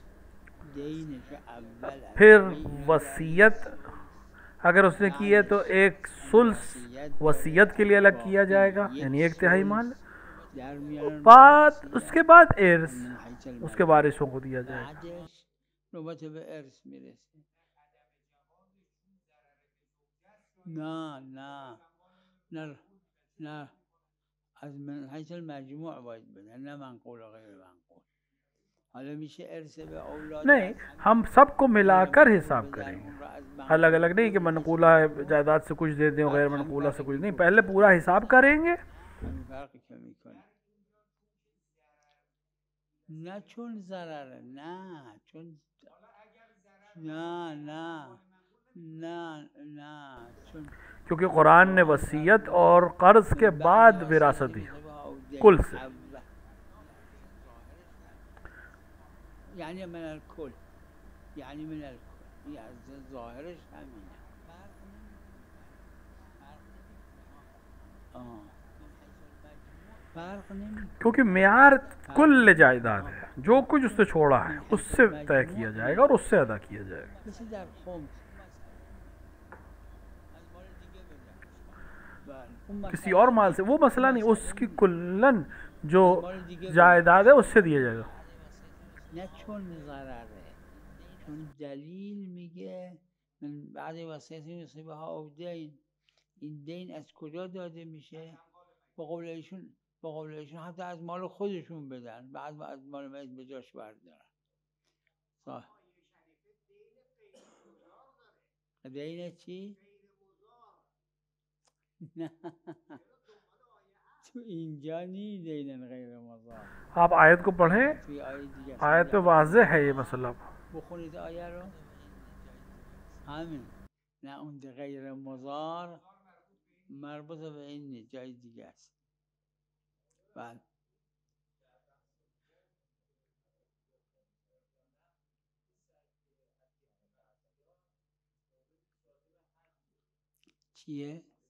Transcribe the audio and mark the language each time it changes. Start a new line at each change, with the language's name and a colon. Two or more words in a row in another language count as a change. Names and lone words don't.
Hindi: फिर वसीयत अगर उसने की है तो एक सुल्स वसीयत के लिए अलग किया जाएगा, यानी एक तिहाई माल, बाद उसके बाद एर्स उसके वारिसों को दिया जाएगा।
Persian: नौबत به ارث میرسه. نه نه نه نه از
Arabic: من حیث المجموع
Persian: باید بدن، نه منقول و غیر منقول. حالا میشه ارث به اولاد
Hindi: नहीं,
Persian: از
Hindi: हम सबको
Persian: غیر
Hindi: मिलाकर
Persian: منقول
Hindi: हिसाब
Persian: بدن،
Hindi: करेंगे,
Persian: اون را از
Hindi: अलग
Persian: منقول
Hindi: अलग नहीं कि
Persian: بدن.
Hindi: मनकूला जायदाद से कुछ दे दें और
Persian: بعد
Hindi: गैर
Persian: همین
Hindi: मनकूला से
Persian: فرقی
Hindi: कुछ
Persian: که
Hindi: नहीं, पहले
Persian: گفتیم،
Hindi: पूरा हिसाब करेंगे।
Persian: همین فرقی که میکنه. نه چون ضرره، نه چون نه نه نه نه چون
Hindi: क्योंकि कुरान ने
Persian: قرآن
Hindi: वसीयत
Persian: فرموده
Hindi: और कर्ज के
Arabic: من بعد
Hindi: बाद
Persian: وصیت
Hindi: विरासत दी
Arabic: یوصی به
Hindi: कुल
Arabic: الدین
Hindi: से।
Persian: اول، یعنی
Arabic: من الکل،
Persian: یعنی
Arabic: من الکل،
Persian: این از ظاهرش همینه. فرق نمیکنه، فرق نمیکنه. آه فرق نمیکنه،
Hindi: क्योंकि मेयार
Persian: فرق
Hindi: कुल
Persian: نمیکنه.
Hindi: जायदाद है, जो कुछ उसने छोड़ा है
Arabic: من حیث
Hindi: उससे तय
Arabic: المجموع
Hindi: किया जाएगा और
Persian: میاد.
Hindi: उससे अदा किया जाएगा।
Persian: مثل در خمس از مال دیگه بده. بله اون
Hindi: किसी
Persian: مسئله
Hindi: और माल से
Persian: نیست،
Hindi: वो
Persian: اون
Hindi: मसला नहीं,
Persian: مسئله
Hindi: उसकी
Persian: نیست.
Hindi: कुल्लन जो
Persian: از مال دیگه بده،
Hindi: जायदाद है उससे दिया जाएगा।
Persian: نه چون ضرره، چون دلیل میگه
Arabic: من بعد وصیت یوصی به الدین.
Persian: این دین از کجا داده میشه؟ با قول ایشون، با قول ایشون حتی از مال خودشون بدن، بعد از مال میت به جاش بردارن. صح. دین چی؟ نه تو اینجا نی دین
Arabic: غیر مضار.
Hindi: आप आयत को पढ़ें,
Persian: توی آیه دیگه است.
Hindi: आयत में वाज़ेह है ये मसला।
Persian: بخونید آیه رو. همین. نه اون
Arabic: غیر مضار
Persian: مربوط به این نیست، جای دیگه است. بله. چیه؟